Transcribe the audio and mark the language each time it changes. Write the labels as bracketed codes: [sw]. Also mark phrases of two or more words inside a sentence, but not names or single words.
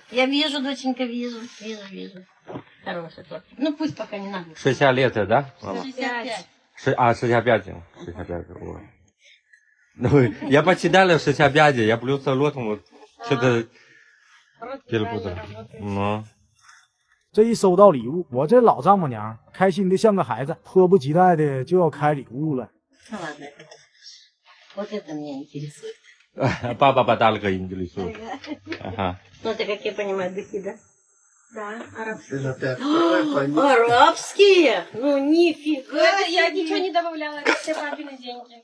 [ru] Я вижу, доченька, вижу. Хороший торт. Ну, пусть пока не надо. 60 лет, да? 65. 65. 65. Ну, я почитала 65, я плюс лотом что-то перепутал. Ну. [zh] 这一收到礼物，我这老丈母娘开心的像个孩子，迫不及待的就要开礼物了。 [ru] Ну, ладно. Вот это меня интересует. Папа подарок интересует. Ага. Ну, это, как я понимаю, духи, да? Да, арабский. Это ты открой, пойми. Арабские? Ну, нифига Это я себе. ничего не добавляла, это все папины деньги.